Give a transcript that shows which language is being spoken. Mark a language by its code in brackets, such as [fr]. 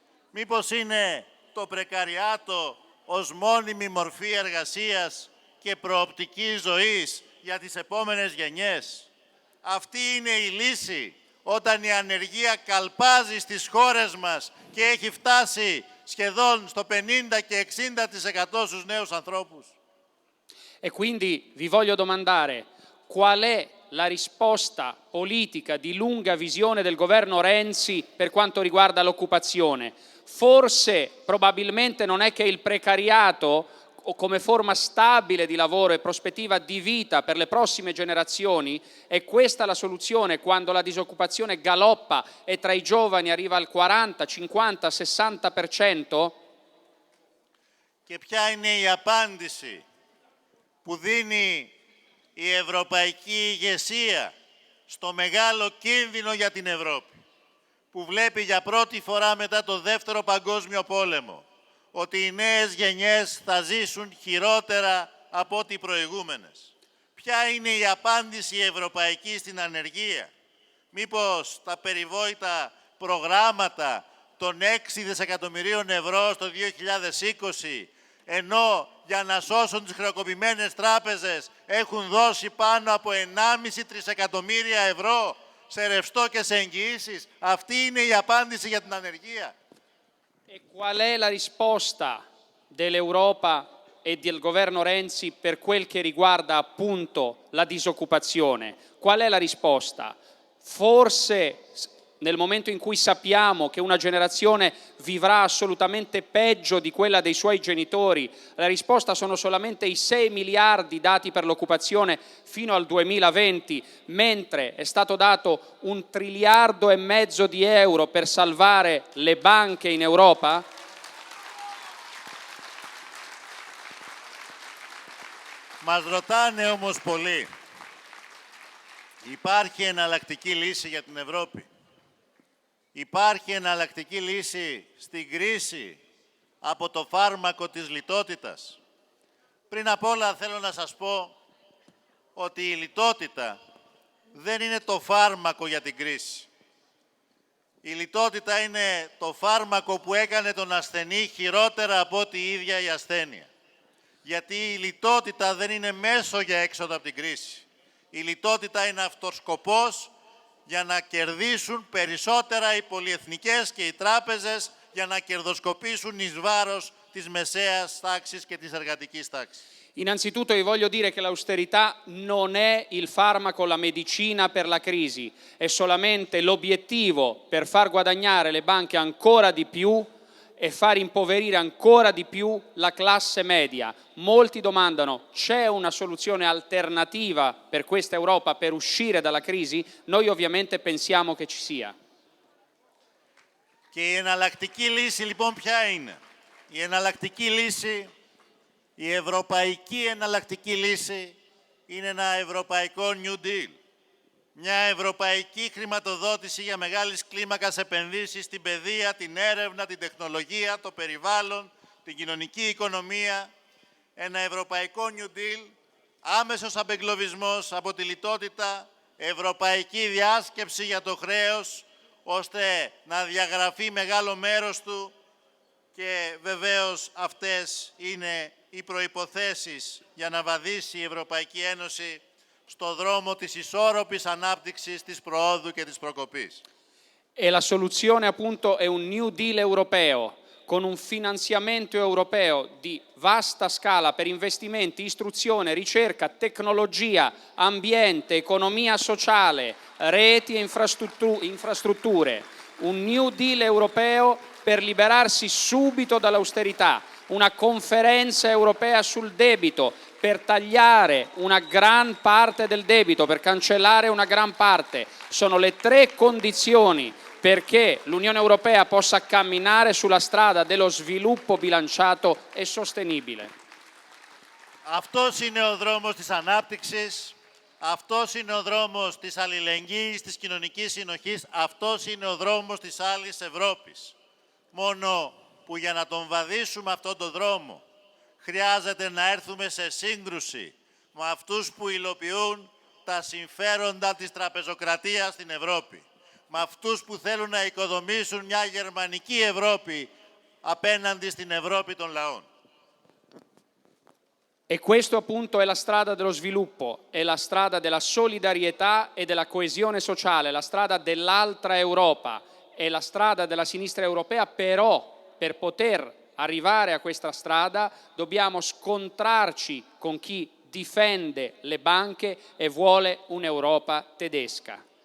[el] Μήπως είναι το πρεκαριάτο ως μόνιμη μορφή εργασίας και προοπτική ζωής για τις επόμενες γενιές? Αυτή είναι η λύση όταν η ανεργία καλπάζει στις χώρες μας και έχει φτάσει σχεδόν στο 50 και 60% στους νέους ανθρώπους? [it] E quindi vi voglio domandare qual è la risposta politica di lunga visione del governo Renzi per quanto riguarda l'occupazione. Forse, probabilmente non è che il precariato o come forma stabile di lavoro e prospettiva di vita per le prossime generazioni, è questa la soluzione quando la disoccupazione galoppa e tra i giovani arriva al 40, 50, 60%? [el] Και ποια είναι η απάντηση που δίνει η ευρωπαϊκή ηγεσία στο μεγάλο κίνδυνο για την Ευρώπη, που βλέπει για πρώτη φορά μετά το Δεύτερο Παγκόσμιο Πόλεμο ότι οι νέες γενιές θα ζήσουν χειρότερα από ό,τι οι προηγούμενες? Ποια είναι η απάντηση ευρωπαϊκή στην ανεργία? Μήπως τα περιβόητα προγράμματα των 6 δισεκατομμυρίων ευρώ στο 2020, ενώ για να σώσουν τις χρεοκοπημένες τράπεζες έχουν δώσει πάνω από 1,5 τρισεκατομμύρια ευρώ σε ρευστό και σε εγγυήσεις? Αυτή είναι η απάντηση για την ανεργία? [it] E qual è la risposta dell'Europa e del governo Renzi per quel che riguarda appunto la disoccupazione? Qual è la risposta? Forse nel momento in cui sappiamo che una generazione vivrà assolutamente peggio di quella dei suoi genitori, la risposta sono solamente i 6 miliardi dati per l'occupazione fino al 2020, mentre è stato dato 1,5 triliardi di euro per salvare le banche in Europa? [el] Μας ρωτάνε όμως πολλοί, υπάρχει εναλλακτική λύση για την Ευρώπη? Υπάρχει εναλλακτική λύση στην κρίση από το φάρμακο της λιτότητας? Πριν απ' όλα θέλω να σας πω ότι η λιτότητα δεν είναι το φάρμακο για την κρίση. Η λιτότητα είναι το φάρμακο που έκανε τον ασθενή χειρότερα από ό,τι η ίδια η ασθένεια. Γιατί η λιτότητα δεν είναι μέσο για έξοδο από την κρίση. Η λιτότητα είναι αυτός σκοπός για να κερδίσουν περισσότερα οι πολυεθνικές και οι τράπεζες, για να κερδοσκοπήσουν εις βάρος της μεσαίας τάξης και της εργατικής τάξης. [it] Innanzitutto vi voglio dire che l'austerità non è il farmaco, la medicina per la crisi, è solamente l'obiettivo per far guadagnare le banche ancora di più e far impoverire ancora di più la classe media. Molti domandano: c'è una soluzione alternativa per questa Europa per uscire dalla crisi? Noi ovviamente pensiamo che ci sia. [el] Και η εναλλακτική λύση λοιπόν ποια είναι? Η εναλλακτική λύση, η ευρωπαϊκή εναλλακτική λύση είναι ένα ευρωπαϊκό New Deal. Μια ευρωπαϊκή χρηματοδότηση για μεγάλης κλίμακας επενδύσεις στην παιδεία, την έρευνα, την τεχνολογία, το περιβάλλον, την κοινωνική οικονομία. Ένα ευρωπαϊκό New Deal, άμεσος απεγκλωβισμός από τη λιτότητα, ευρωπαϊκή διάσκεψη για το χρέος, ώστε να διαγραφεί μεγάλο μέρος του, και βεβαίως αυτές είναι οι προϋποθέσεις για να βαδίσει η Ευρωπαϊκή Ένωση στο δρόμο της ισόρροπης ανάπτυξης, της προόδου και της προκοπής. [it] E la soluzione appunto è un New Deal europeo, con un finanziamento europeo di vasta scala per investimenti, istruzione, ricerca, tecnologia, ambiente, economia sociale, reti e infrastrutture. Un New Deal europeo per liberarsi subito dall'austerità, una conferenza europea sul debito per tagliare una gran parte del debito, per cancellare una gran parte. Sono le tre condizioni perché l'Unione Europea possa camminare sulla strada dello sviluppo bilanciato e sostenibile. [el] Αυτός είναι ο δρόμος της ανάπτυξης, αυτός είναι ο δρόμος της αλληλεγγύης, της κοινωνικής συνοχής, αυτός είναι ο δρόμος της άλλης Ευρώπης. Μόνο που για να τον βαδίσουμε αυτόν τον δρόμο χρειάζεται να έρθουμε σε σύγκρουση με αυτούς που υλοποιούν τα συμφέροντα της τραπεζοκρατίας στην Ευρώπη. Με αυτούς που θέλουν να οικοδομήσουν μια γερμανική Ευρώπη απέναντι στην Ευρώπη των λαών. [it] E questo appunto è la strada dello sviluppo, è la strada della solidarietà e della coesione sociale, la strada dell'altra Europa, è la strada della sinistra europea, però per poter arrivare a questa strada dobbiamo scontrarci con chi difende le banche e vuole un'Europa tedesca.